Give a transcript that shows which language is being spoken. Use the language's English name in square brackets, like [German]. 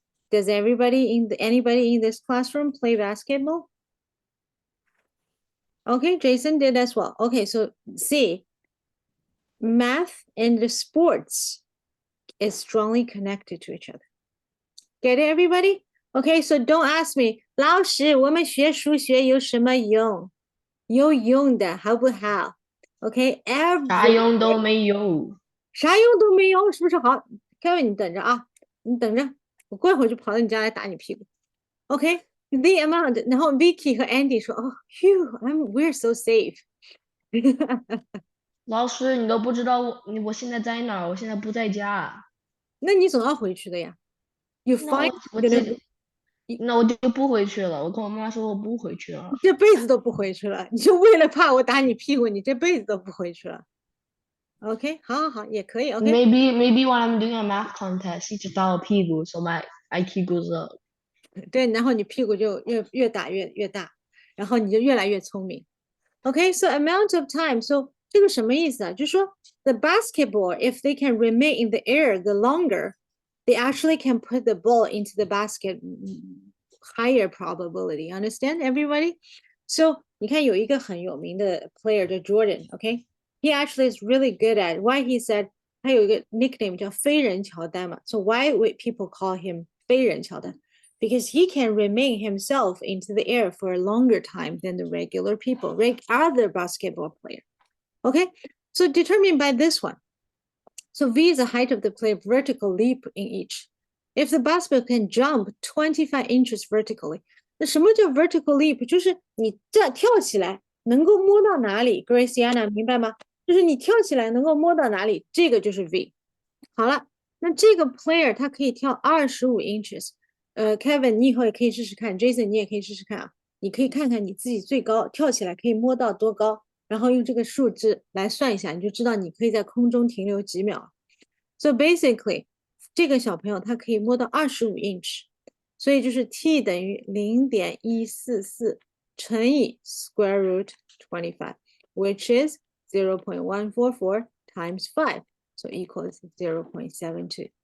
[English] Does anybody in this classroom play basketball? Okay, Jason did as well. Okay, so see, math and the sports is strongly connected to each other. Get it, everybody? Okay, so don't ask me, [Chinese] 老师，我们学数学有什么用？有用的，好不好？ [English] Okay, [Chinese] 啥用都没有。啥用都没有，是不是好？Kevin，你等着啊，你等着，我过一会儿就跑到你家来打你屁股。 [English] Okay, the amount， [Chinese] 然后 [English] Vicky [Chinese] 和 [English] Andy [Chinese] 说，哦， [English] we're so safe 。 [Chinese] 老师，你都不知道我现在在哪儿？我现在不在家。那你总要回去的呀。 [English] You [Chinese] 那 [English] find [Chinese] 那我就不回去了。我跟我妈妈说我不回去了。这辈子都不回去了，你就为了怕我打你屁股，你这辈子都不回去了。 [English] OK， [Chinese] 好好好，也可以。OK， [English] Maybe when I'm doing a math contest， [Chinese] 一直打我屁股， [English] so my IQ goes up。 [Chinese] 对，然后你屁股就越打越大，然后你就越来越聪明。 [English] OK，so amount of time，so [Chinese] 这个什么意思啊？ 就是说 [English] the basketball if they can remain in the air the longer, they actually can put the ball into the basket higher probability. Understand everybody? So [Chinese] 你看有一个很有名的 [English] player 叫 Jordan，OK？He actually is really good at why he said [Chinese] 他有一个 [English] nickname [Chinese] 叫飞人乔丹嘛。 [English] So why would people call him 飞人乔丹？Because he can remain himself into the air for a longer time than the regular people, other basketball player. Okay, so determined by this one. So V is the height of the player vertical leap in each. If the basketball can jump 25 inches vertically, [Chinese] 那什么叫 [English] vertical leap？ [Chinese] 就是你这跳起来能够摸到哪里 ？Graciana 明白吗？就是你跳起来能够摸到哪里，这个就是 V。好了，那这个 player 他可以跳25 inches。 Kevin，你以后也可以试试看 ，Jason，你也可以试试看啊。你可以看看你自己最高跳起来可以摸到多高，然后用这个数字来算一下，你就知道你可以在空中停留几秒。 [English] So basically， [Chinese] 这个小朋友他可以摸到 [English] 25 inch， [Chinese] 所以就是 [English] t [Chinese] 等于 [English] 0.144 [Chinese] 乘以 [English] square root 25，which is 0.144 times 5, so equals 0.72.